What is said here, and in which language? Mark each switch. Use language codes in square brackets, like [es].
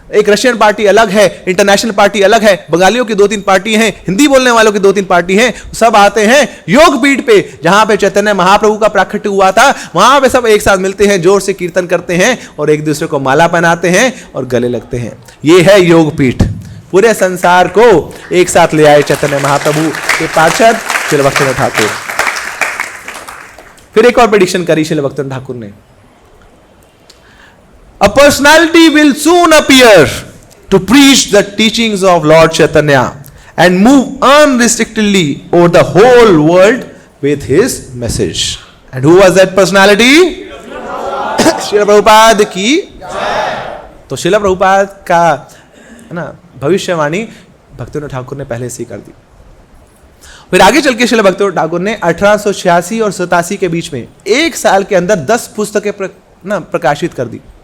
[hi] एक Russian party अलग है, इंटरनेशनल पार्टी अलग है, बंगालियों की 2-3 पार्टी हैं, हिंदी बोलने वालों की 2-3 पार्टी हैं, सब आते हैं योग पीठ पे, जहां पे चैतन्य महाप्रभु का प्राकट्य हुआ था। वहां पे सब एक साथ मिलते हैं, जोर से कीर्तन करते हैं, और एक दूसरे को माला पहनाते हैं और गले लगते हैं। ये है योग पीठ। पूरे संसार को एक साथ ले आए चैतन्य महाप्रभु के पार्षद श्रील भक्तिविनोद ठाकुर। फिर एक और प्रेडिक्शन करी श्रील भक्तिविनोद ठाकुर ने, [en] A personality will soon appear to preach the teachings of Lord Chaitanya and move unrestrictedly over the whole world with his message. And who was that personality? [hi] Srila Prabhupada की। तो श्रील प्रभुपाद का ना भविष्यवाणी भक्तिविनोद ठाकुर ने पहले से ही कर दी। फिर आगे चल के श्रील भक्तिविनोद ठाकुर ने 1886 और 87 के बीच में 1 साल के अंदर 10 पुस्तकें प्रकाशित कर दी।